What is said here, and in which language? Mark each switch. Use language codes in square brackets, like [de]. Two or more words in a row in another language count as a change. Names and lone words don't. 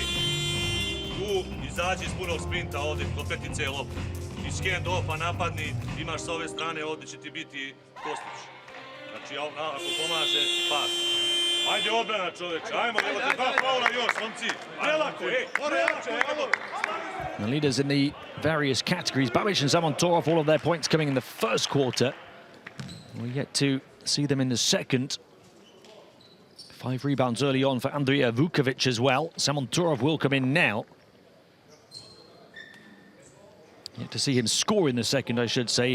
[sr] Tu izađi iz punog sprinta ovdje, kod petice je lopta. Iz hand-offa napadni, imaš sa ove strane, ovdje će ti biti Kostić. Znači, ako pomaže, pas. Ajde odbrana, čoveče, ajmo, evo te 2 faula još, momci. Relako, relako. [en] The leaders in the various categories, Babic and Samonturov, all of their points coming in the first quarter. We're yet to see them in the second. 5 rebounds early on for Andrija Vukovic as well. Samonturov will come in now. Yet to see him score in the second, I should say.